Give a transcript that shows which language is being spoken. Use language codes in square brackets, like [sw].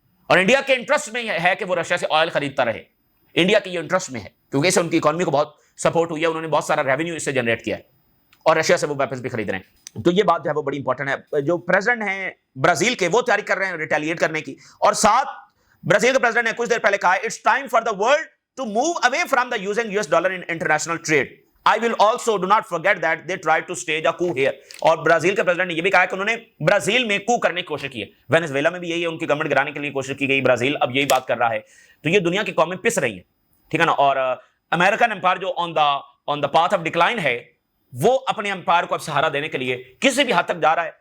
[ur] اور انڈیا کے انٹرسٹ میں ہے کہ وہ رشیا سے آئل خریدتا رہے. انڈیا کے یہ انٹرسٹ میں ہے, کیونکہ اس سے ان کی اکانومی کو بہت سپورٹ ہوئی ہے, انہوں نے بہت سارا ریونیو اس سے جنریٹ کیا ہے, اور رشیا سے وہ ویپنز بھی خرید رہے ہیں. تو یہ بات جو ہے وہ بڑی انپورٹنٹ ہے. جو پریزیڈنٹ ہیں برازیل کے وہ تیاری کر رہے ہیں ریٹیلیٹ کرنے کی, اور ساتھ برازیل کے پریزیڈنٹ نے کچھ دیر پہلے کہا [en] It's time for the world to move away from the using US dollar in international trade. I will also do not forget that they tried to stage a coup here. [ur] اور Brazil کے president نے یہ بھی کہا کہ انہوں نے Brazil میں کو کرنے کی کوشش کی ہے. وینزویلا میں بھی یہی ہے, ان کی گورنمنٹ گرانے کے لیے کوشش کی گئی, برازیل اب یہی بات کر رہا ہے. تو یہ دنیا کی قومیں پس رہی ہیں, ٹھیک ہے نا. اور امریکن امپائر جو آن دا پاتھ آف ڈکلائن ہے, وہ اپنے امپائر کو اب سہارا دینے کے لیے کسی بھی حد تک جا رہا ہے.